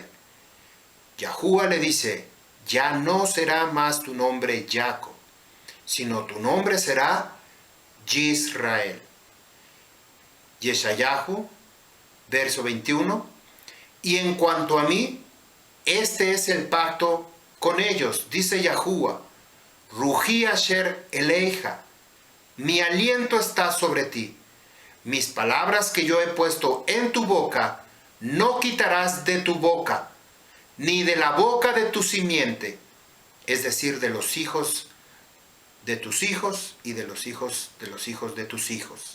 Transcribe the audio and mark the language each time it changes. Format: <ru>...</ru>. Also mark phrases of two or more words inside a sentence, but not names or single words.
<es>Yahuwah le dice, ya no será más tu nombre Jacob, sino tu nombre será Yisrael. Yeshayahu, verso 21. Y en cuanto a mí, este es el pacto con ellos, dice Yahuwah.</es> <he>רוחי אשר עליך,</he> <es>mi aliento está sobre ti. Mis palabras que yo he puesto en tu boca, no quitarás de tu boca, ni de la boca de tu simiente, es decir, de los hijos de tus hijos y de los hijos de tus hijos.</es>